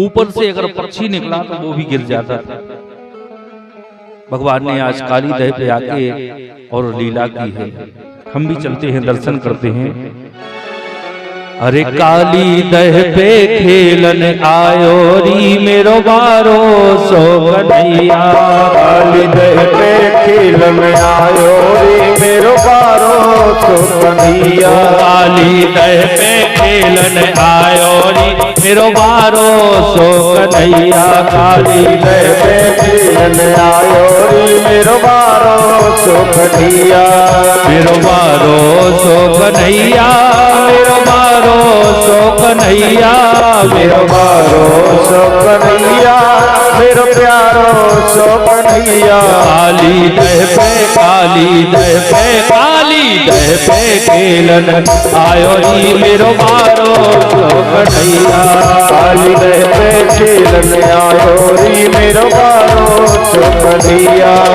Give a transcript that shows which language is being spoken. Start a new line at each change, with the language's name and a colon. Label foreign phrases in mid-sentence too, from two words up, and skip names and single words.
Hindi: ऊपर से अगर पक्षी निकला तो वो भी गिर जाता था। भगवान ने आज काली दह पे आके और लीला की है। हम भी चलते हैं, दर्शन करते हैं।
Braj: अरे काली दह पे खेलन आयो री मेरो बारो सो कन्हैया। काली दह पे खेलन आयो रे मेरो बारो सो कन्हैया। काली दह पे खेलन आयो री मेरो बारो सो कन्हैया। काली दह पे खेलन आयो रे मेरो बारो सो कन्हैया। मेरो बारो सो कन्हैया, मेरो बारो सो कन्हैया, मेरो बारो सो कन्हैया, मेरो प्यारो सो कन्हैया। काली दह पे, काली दह पे, काली दह पे खेलन आयो री मेरो बारो सो कन्हैया। काली दह पे खेलन आयो री मेरो बारो सो कन्हैया।